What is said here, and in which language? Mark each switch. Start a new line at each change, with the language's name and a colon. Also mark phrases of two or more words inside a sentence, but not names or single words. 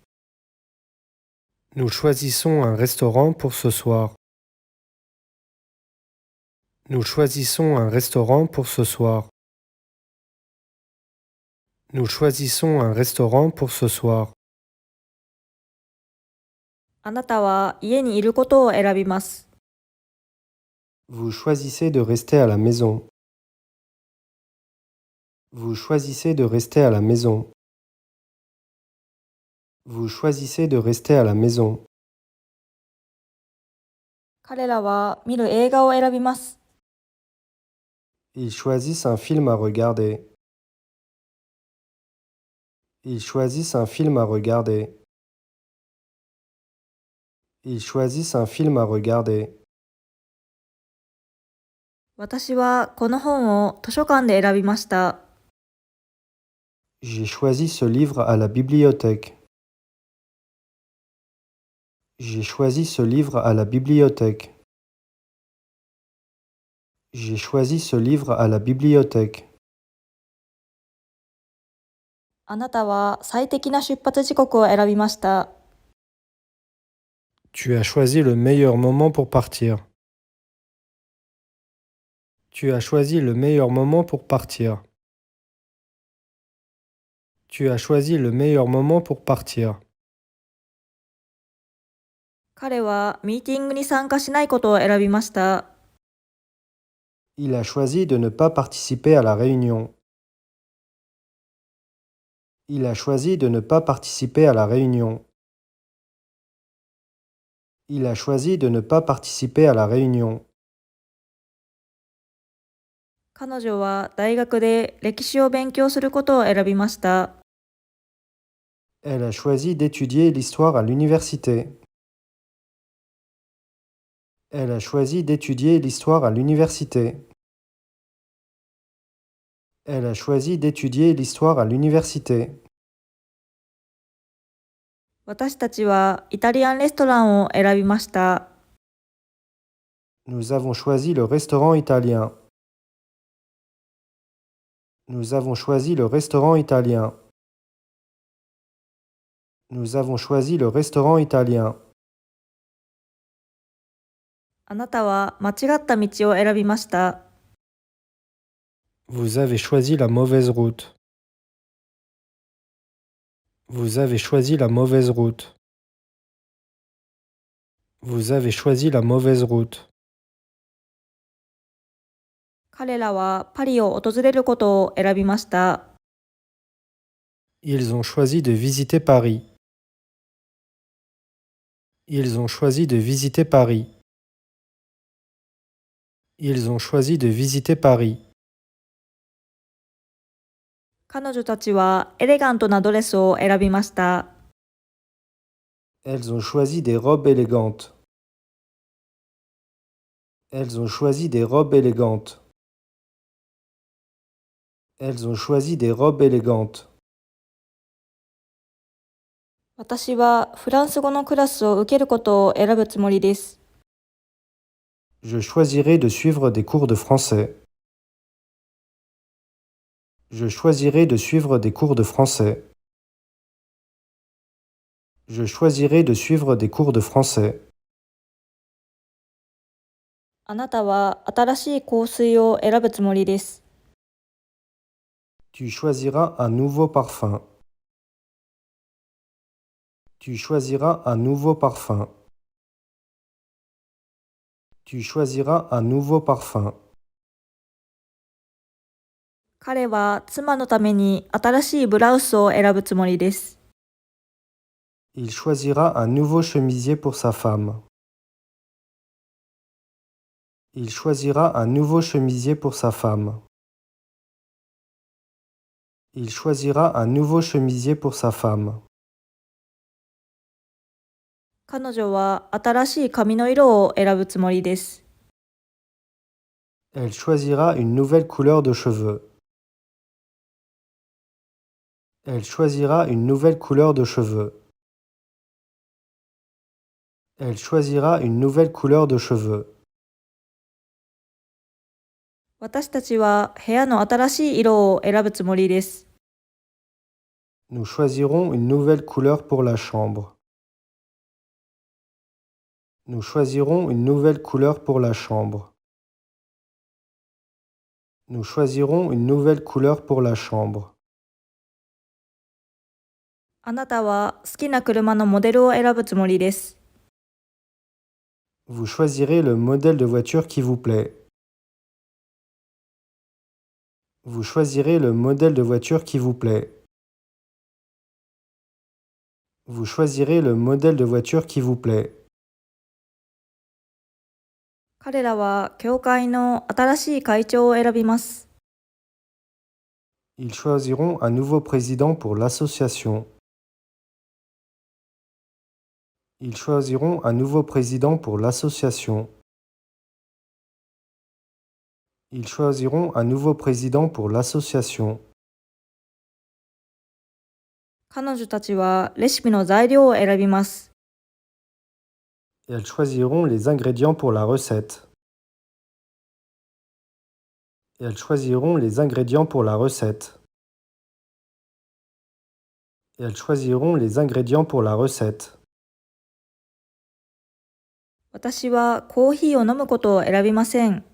French: Nous choisissons un restaurant pour ce soir. Nous choisissons un restaurant pour ce soir. Nous choisissons un restaurant pour ce soir.
Japanese: あなたは家にいることを選びます。
French: Vous choisissez de rester à la maison. Vous choisissez de rester à la maison. Vous choisissez de rester à la maison.
Japanese: 彼らは見る映画を選びます。
French: Ils choisissent un film à regarder. Ils choisissent un film à regarder. Ils choisissent un film à regarder.
Japanese: 私はこの本を図書館で選びました。
French: J'ai choisi ce livre à la bibliothèque. J'ai choisi ce livre à la bibliothèque. J'ai choisi ce livre à la bibliothèque.
Japanese: あなたは最適な出発時刻を選びました。
French: Tu as choisi le meilleur moment pour partir. Tu as choisi le meilleur moment pour partir. Tu as choisi le meilleur moment pour partir.
Japanese: 彼はミーティングに参加しないことを選びました。
French: Il a choisi de ne pas participer à la réunion. Il a choisi de ne pas participer à la réunion. Il a choisi de ne pas participer à la réunion.
Japanese: 彼女は大学で歴史を勉強することを選びました。
French: Elle a choisi d'étudier l'histoire à l'université. Elle a choisi d'étudier l'histoire à l'université. Elle a choisi d'étudier l'histoire à l'université.
Japanese: 私たちはイタリアンレストランを選びました。
French: Nous avons choisi le restaurant italien. Nous avons choisi le restaurant italien. Nous avons choisi le restaurant italien.
Japanese: あなたは間違った道を選びました。
French: Vous avez choisi la mauvaise route. Vous avez choisi la mauvaise route. Vous avez choisi la mauvaise route.
Japanese: 彼らはパリを訪れることを選びました。
French: Ils ont choisi de visiter Paris. Ils ont choisi de visiter Paris. Ils ont choisi de visiter Paris.
Japanese: 彼女たちはエレガントなドレスを選びました。
French: Elles ont choisi des robes élégantes. Elles ont choisi des robes élégantes. Elles ont choisi des robes élégantes.
Japanese: 私はフランス語のクラスを受けることを選ぶつもりです。
French: Je choisirai de suivre des cours de français. Je choisirai de suivre des cours de français. Je choisirai de suivre des cours de français.
Japanese: あなたは新しい香水を選ぶつもりです。
French: Tu choisiras un nouveau parfum. Tu choisiras un nouveau parfum. Tu choisiras un nouveau parfum.
Japanese: 彼は妻のために新しいブラウスを選ぶつもりです。
French: Il choisira un nouveau chemisier pour sa femme. Il choisira un nouveau chemisier pour sa femme. Il choisira un nouveau chemisier pour sa femme.
Japanese: 彼女は新しい髪の色を選ぶつもりです。
French: Elle choisira une nouvelle couleur de cheveux. Elle choisira une nouvelle couleur de cheveux. Elle choisira une nouvelle couleur de cheveux.
Japanese: 私たちは部屋の新しい色を選ぶつもりです。
French: Nous choisirons une nouvelle couleur pour la chambre. Nous choisirons une nouvelle couleur pour la chambre. Nous choisirons une nouvelle couleur pour la chambre.
Japanese: あなたは好きな車のモデルを選ぶつもりです。
French: Vous choisirez le modèle de voiture qui vous plaît. Vous choisirez le modèle de voiture qui vous plaît. Vous choisirez le modèle de voiture qui vous plaît.
Japanese: 彼らは教会の新しい会長を選びます。
French: Ils choisiront un nouveau président pour l'association. Ils choisiront un nouveau président pour l'association. Ils choisiront un nouveau président pour l'association.
Japanese: 彼女たちはレシピの材料を選びます。
French: Elles choisiront les ingrédients pour la recette. Elles choisiront les ingrédients pour la recette. Elles choisiront les ingrédients pour la recette.
Japanese: 私はコーヒーを飲むことを選びません。